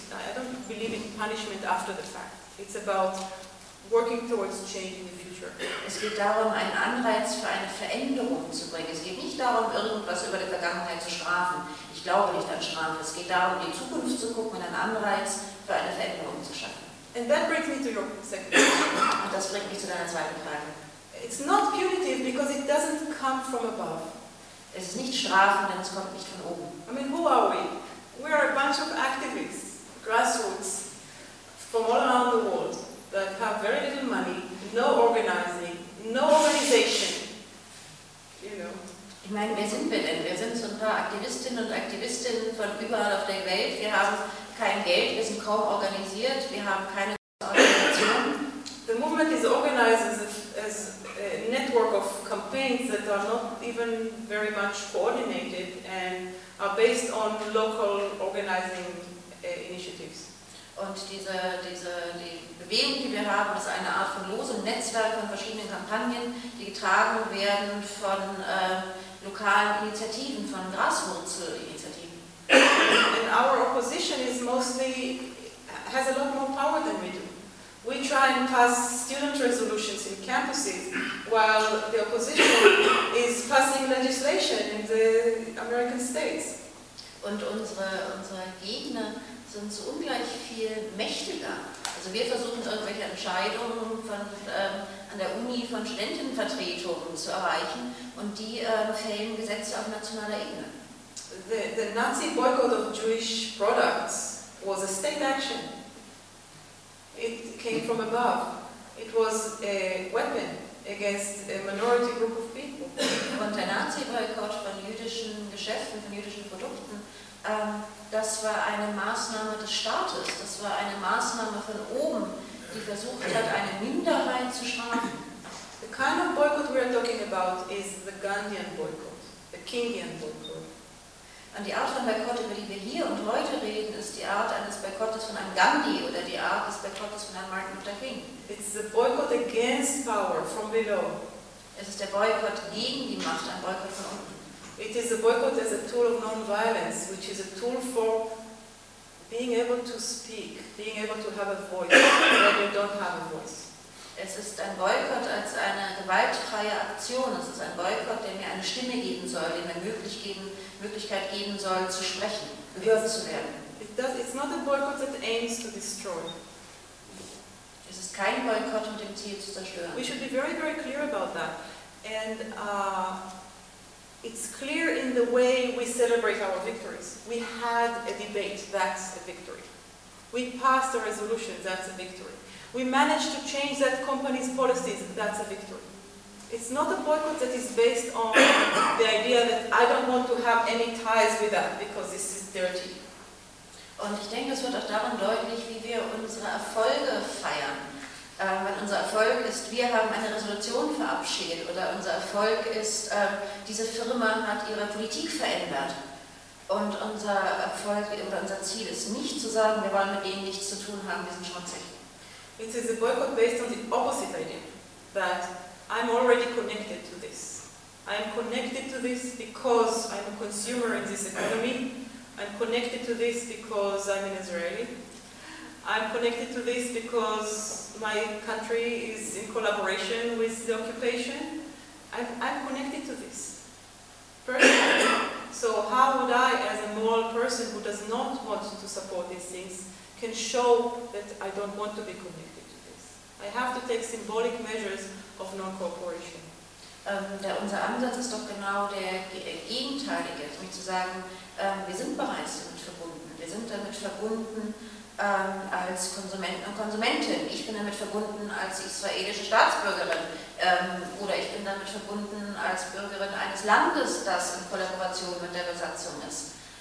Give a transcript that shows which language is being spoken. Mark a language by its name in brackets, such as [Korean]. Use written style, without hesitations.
[English] I don't believe in punishment after the fact. It's about working towards change in the future. [German] Es geht darum, einen Anreiz für eine Veränderung zu bringen. Es geht nicht darum, irgendwas über die Vergangenheit zu strafen. Ich glaube nicht an Strafe. Es geht darum, in die Zukunft zu gucken und einen Anreiz für eine Veränderung zu schaffen. [English] And that brings me to your second question. [German] Und das bringt mich zu deiner zweiten Frage. [English] It's not punitive because it doesn't come from above. [German] Es ist nicht strafend, denn es kommt nicht von oben. [English] I mean, who are we? We are a bunch of activists, grassroots, from all around the world, that have very little money, no organizing, no organization. You know. [German] Ich meine, wer sind wir denn? Wir sind so ein paar Aktivistinnen und Aktivisten von überall auf der Welt. Wir haben kein Geld, wir sind kaum organisiert, wir haben keine Organisation. [English] The movement is organized as a network of campaigns that are not even very much coordinated and are based on local organizing initiatives. [German] Und die Bewegung, die wir haben, ist eine Art von losem Netzwerk von verschiedenen Kampagnen, die getragen werden von lokalen Initiativen, von Graswurzelinitiativen. [English] And our opposition is mostly has a lot more power than we do. We try and pass student resolutions in campuses, while the opposition is passing legislation in the American states. [German] Und unsere Gegner sind so ungleich viel mächtiger. Also wir versuchen irgendwelche Entscheidungen von an der Uni von Studentenvertretungen zu erreichen, und die fällen Gesetze auf nationaler Ebene. [English] The Nazi boycott of Jewish products was a state action. It came from above. It was a weapon against a minority group of people. [German] Und der Nazi boycott von jüdischen Geschäften, von jüdischen Produkten, das war eine Maßnahme des Staates. Das war eine Maßnahme von oben, die versucht hat, eine Minderheit zu schaffen. [English] The kind of boycott we are talking about is the Gandhian boycott, the Kingian boycott. [German] Und die Art von Boykott, über die wir hier und heute reden, ist die Art eines Boykottes von einem Gandhi oder die Art des Boykottes von einem Martin Luther King. [English] It's the boycott against power from below. [German] Es ist der Boykott gegen die Macht, ein Boykott von unten. [English] It is a boycott as a tool of non-violence, which is a tool for being able to speak, being able to have a voice, when you don't have a voice. [German] Es ist ein Boykott als eine gewaltfreie Aktion. Es ist ein Boykott, der mir eine Stimme geben soll, der mir Möglichkeit geben soll, zu sprechen, gehört zu werden. [English] It's not a boycott that aims to destroy. [German] Es ist kein Boykott mit dem Ziel zu zerstören. [English] We should be very, very clear about that. And it's clear in the way we celebrate our victories. We had a debate, that's a victory. We passed a resolution, that's a victory. We managed to change that company's policies, that's a victory. It's not a boycott that is based on the idea that I don't want to have any ties with that because this is dirty. [German] Und ich denke, es wird auch daran deutlich, wie wir unsere Erfolge feiern. Wenn unser Erfolg Erfolg ist, wir haben eine Resolution verabschiedet, oder unser Erfolg ist, diese Firma hat ihre Politik verändert. Und unser Erfolg oder unser Ziel ist nicht zu sagen, wir wollen mit denen nichts zu tun haben, wir sind schmutzig. [English] It is a boycott based on the opposite idea, that I'm already connected to this. I'm connected to this because I'm a consumer in this economy. I'm connected to this because I'm an Israeli. I'm connected to this because my country is in collaboration with the occupation. I'm connected to this personally. So how would I, as a moral person who does not want to support these things, can show that I don't want to be connected to this? I have to take symbolic measures of non-cooperation. [German] Unser Ansatz ist doch genau der gegenteilige, nämlich zu sagen, wir sind bereits damit verbunden. Wir sind damit verbunden als Konsumenten und Konsumentin. Ich bin damit verbunden als israelische Staatsbürgerin. Oder ich bin damit verbunden als Bürgerin eines Landes, das in Kollaboration mit der Besatzung ist.